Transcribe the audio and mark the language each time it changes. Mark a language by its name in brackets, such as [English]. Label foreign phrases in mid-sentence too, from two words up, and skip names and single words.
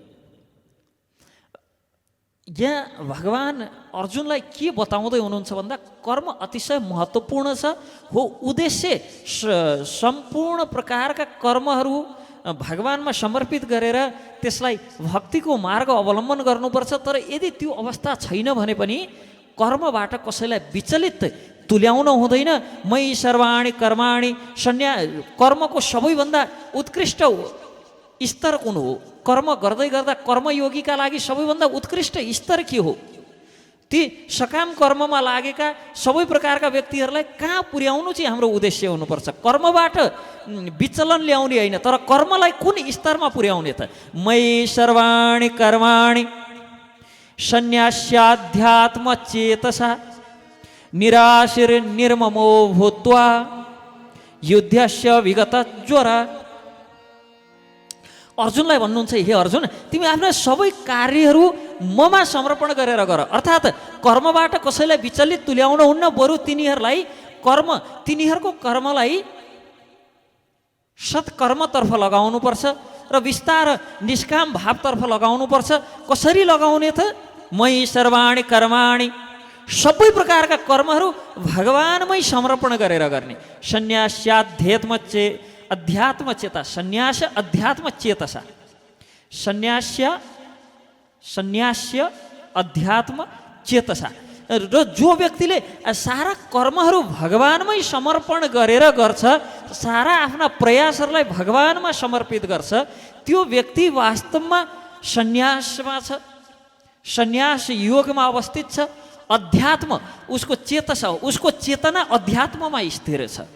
[Nepali] यहाँ भगवान् अर्जुनलाई के बताउँदै हुनुहुन्छ भन्दा कर्म अतिशय महत्त्वपूर्ण छ हो। उद्देश्य सम्पूर्ण प्रकारका कर्महरू भगवानमा समर्पित गरेर त्यसलाई भक्तिको मार्ग अवलम्बन गर्नुपर्छ। तर यदि त्यो अवस्था छैन भने पनि कर्मबाट कसैलाई विचलित तुल्याउन हुँदैन। [Sanskrit] मै सर्वाणि कर्माणि [Nepali] कर्मको सबैभन्दा उत्कृष्ट स्तर कुन हो? कर्म गर्दै गर्दा कर्मयोगीका लागि सबैभन्दा उत्कृष्ट स्तर के हो? ती सकाम कर्ममा लागेका सबै प्रकारका व्यक्तिहरूलाई कहाँ पुर्याउनु चाहिँ हाम्रो उद्देश्य हुनुपर्छ। कर्मबाट विचलन ल्याउने होइन, तर कर्मलाई कुन स्तरमा पुर्याउने त? [Sanskrit] मै सर्वाणि कर्माणि सन्न्यास्याध्यात्म चेतसा निराशिर निर्ममो भूत्वा युद्धस्य विगत ज्वर। [Nepali] अर्जुनलाई भन्नुहुन्छ, हे अर्जुन, तिमी आफ्ना सबै कार्यहरू ममा समर्पण गरेर गर। अर्थात् कर्मबाट कसैलाई विचलित तुल्याउन हुन्न, बरु तिनीहरूको कर्मलाई सत्कर्मतर्फ लगाउनुपर्छ र विस्तार निष्काम भावतर्फ लगाउनुपर्छ। कसरी लगाउने त? [Sanskrit] मयि सर्वाणि कर्माणि, [Nepali] सबै प्रकारका कर्महरू भगवानमै समर्पण गरेर गर्ने। [Sanskrit] अध्यात्म चेता, सन्यास अध्यात्म चेतसा, सन्यास्य अध्यात्म चेतसा। [Nepali] र जो व्यक्तिले सारा कर्महरू भगवानमै समर्पण गरेर गर्छ, सारा आफ्ना प्रयासहरूलाई भगवानमा समर्पित गर्छ, त्यो व्यक्ति वास्तवमा सन्यासमा छ, सन्यास योगमा अवस्थित छ। अध्यात्म उसको चेतसा हो, उसको चेतना अध्यात्ममा स्थिर छ।